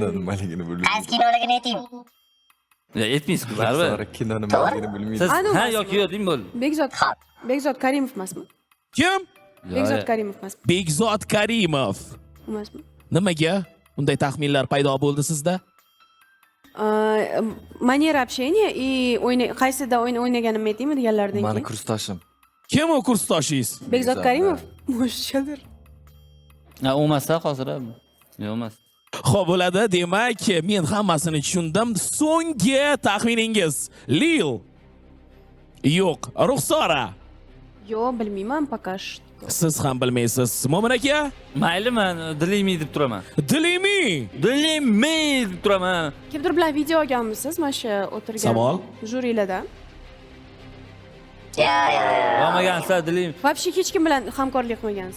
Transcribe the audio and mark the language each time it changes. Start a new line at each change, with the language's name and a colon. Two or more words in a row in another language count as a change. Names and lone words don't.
Uzbek: Nimaligini bilmayman. Qaysi kinoligini ayting. Aytmaysiz-ku, baribir. Kino nimaligini bilmayman. Siz Anu ha emasmi? yoki yo'q, deymi bo'ldi? Bekzod Karimov emasmi? Kim? Bekzod Karimov emasmi? Bekzod Karimov. Emasmi? Nimaga unday taxminlar paydo bo'ldi sizda?
Russian: Manera общения и
Uzbek: qaysida o'ynaganimni aytaymi deganlardan Mani keyin. kursdoshim. Kim u kursdoshingiz? Bekzod Karimov. Mo'shadir. U emas-a hozir? Yo'q emas. Xo'p bo'ladi, demak, men hammasini tushundim. So'nggi taxminingiz Lil. Yo'q, Ruxsora. Yo'q, bilmayman
Russian: пока что.
Uzbek: Siz ham bilmaysiz. Mo'min aka? Mayli, men dilimi deb turaman. Dilimi. Dilimi deb turaman. Kimdir bilan video olganmisiz? Mana shu o'tirgan Savol? jurilarda. Olmagansiz dilim. Вообще hech kim bilan hamkorlik qilmagansiz.